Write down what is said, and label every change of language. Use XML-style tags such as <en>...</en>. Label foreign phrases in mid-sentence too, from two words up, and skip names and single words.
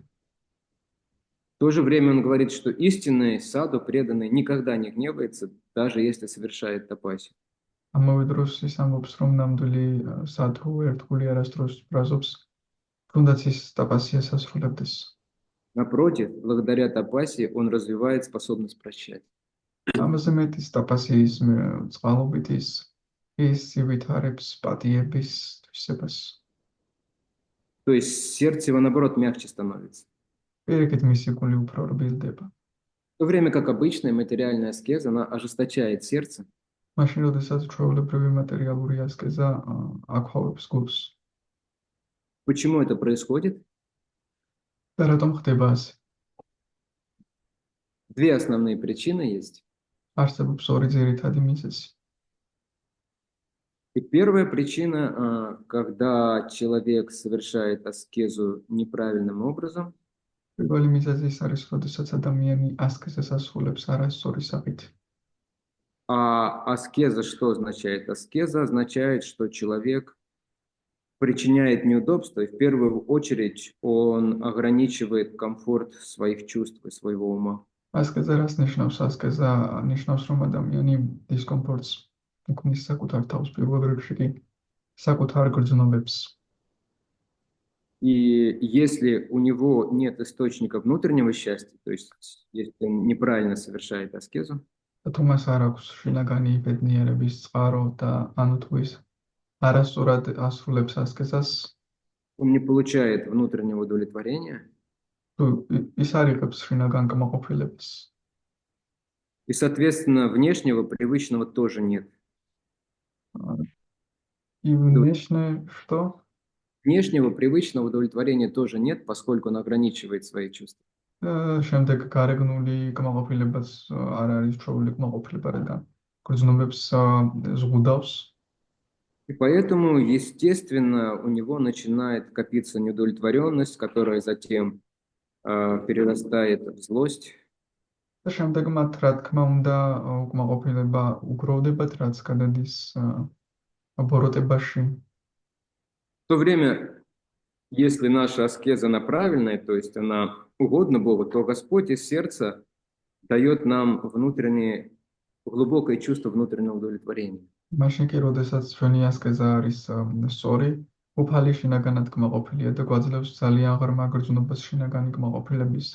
<ru>В то же время он говорит, что истинный саду, преданный, никогда не гневается, даже если совершает тапасию.</ru> <ka>ამავე დროს ის ამბობს, რომ ნამდვილი სადჰუ ერთგული არასდროს ბრაზობს, თუნდაც ის ტაპასიას ასრულებდეს.</ka> <ru>Напротив, благодаря тапасии он развивает способность прощать.</ru> <ka>ამაზე მეტის ტაპასიის წყალობით ის ივითხარებს პატიების თვისებას.</ka> <ru>То есть сердце его, наоборот, мягче становится.</ru> <ka>პირიქით მისი გული უფრო რბილდება.</ka> <ru>В то время как обычная материальная аскеза, она ожесточает сердце,</ru> <ka>მაშინ როდესაც ჩვეულებრივი მატერიალური ასკეზა აქვავებს გულს.</ka> <ru>Почему это происходит?</ru> <ka>და რატომ ხდება ასე?</ka> <ru>Две основные причины есть.</ru> <ka>არსებობს ორი ძირითადი მიზეზი.</ka> <ru>И первая причина, когда человек совершает аскезу неправильным образом,</ru> <ka>პირველი მიზეზი ის არის, როდესაც ადამიანი ასკეზას ასრულებს არასწორი სახით.</ka> <ru>а аскеза что означает? Аскеза означает, что человек причиняет неудобства, и в первую очередь он ограничивает комфорт своих чувств и своего ума.</ru> <ka>ასკეზა რას ნიშნავს? ასკეზა ნიშნავს, რომ ადამიანი დისკომფორტს უქმნის საკუთარ თავს, პირველ რიგში კი საკუთარ გრძნობებს.</ka> <ru>И если у него нет источника внутреннего счастья, то есть если он неправильно совершает аскезу,</ru> <ka>თუ მას არ აქვს შინაგანი ბედნიერების წყარო და ანუ თუ ის არასწორად ასრულებს ასკეზას,</ka> <ru>он не получает внутреннего удовлетворения,</ru> <ka>თუ ის არ იღებს შინაგან კმაყოფილებას.</ka> <ru>и, соответственно, внешнего привычного тоже нет. И внешне что? Внешнего привычного удовлетворения тоже нет, поскольку он ограничивает свои чувства.</ru> <ka>შემდეგ გარეგნული კმაყოფილებაც არ არის ჩვეული კმაყოფილება, რადგან გრძნობებს ზღუდავს.</ka> <ru>И поэтому, естественно, у него начинает копиться неудовлетворенность, которая затем перерастает в злость.</ru> <ka>და შემდეგ მათ რა თქმა უნდა უკმაყოფილება უგროვდებათ, რაც გადადის оборотებაში.</ka> <ru>В то время, если наша аскеза она правильная, то есть она угодна Богу, то Господь из сердца дает нам внутреннее, глубокое чувство внутреннего удовлетворения.</ru> <ka>მაშინ კი, როდესაც ჩვენი ასკეზა არის სწორი, უფალი შინაგანად კმაყოფილია და გვაძლევს ძალიან ღრმა გრძნობას შინაგანი კმაყოფილების.</ka>